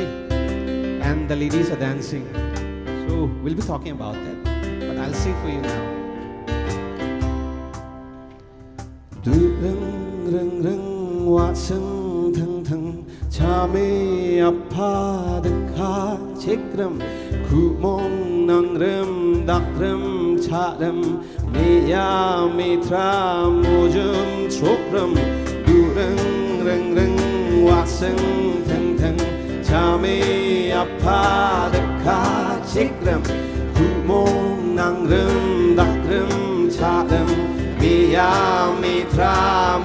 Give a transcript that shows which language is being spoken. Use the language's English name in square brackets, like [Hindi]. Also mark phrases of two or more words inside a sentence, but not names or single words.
[English] And the ladies are dancing. So we'll be talking about that. But I'll sing for you now. [Kok Borok] Du rung rung rung wa sung thang thang cha me apha dekha chekram khu mong nang rem dak rem cha rem Meya mitra mojum chokram durang rang rang wasang thang thang chame apha dekha chikram kumong nang ram dakram chadam meya mitra